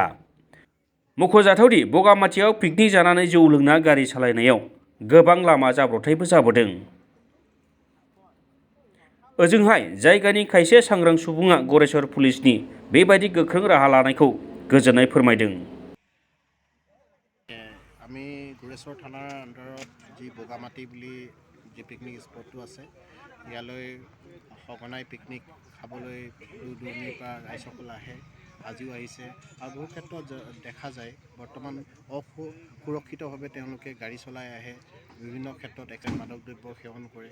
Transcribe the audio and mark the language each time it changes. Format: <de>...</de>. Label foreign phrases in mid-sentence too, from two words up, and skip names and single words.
<brx>मख'जाथावदि बगामाथियाव पिकनिक जानानै जौ लोंना गारि सालायनायाव गोबां लामा जाब्रबथायबो जाबोदों। ओजोंहाय जायगानि खायसे सांग्रां सुबुङा गरेस्वर पुलिसनि बेबायदि गोख्रों राहा लानायखौ गोजोननाय फोरमायदों।</brx> <as>আমি গুৰেশ্বৰ থানাৰ আণ্ডাৰত যি বগামাটি বুলি যি পিকনিক স্পটটো আছে, ইয়ালৈ সঘনাই পিকনিক খাবলৈ দূৰ দূৰণিৰ পৰা ৰাইজসকল আহে, আজিও আহিছে। আৰু বহু ক্ষেত্ৰত দেখা যায় বৰ্তমান সুৰক্ষিতভাৱে তেওঁলোকে গাড়ী চলাই আহে, বিভিন্ন ক্ষেত্ৰত মাদক দ্ৰব্য সেৱন কৰে।</as>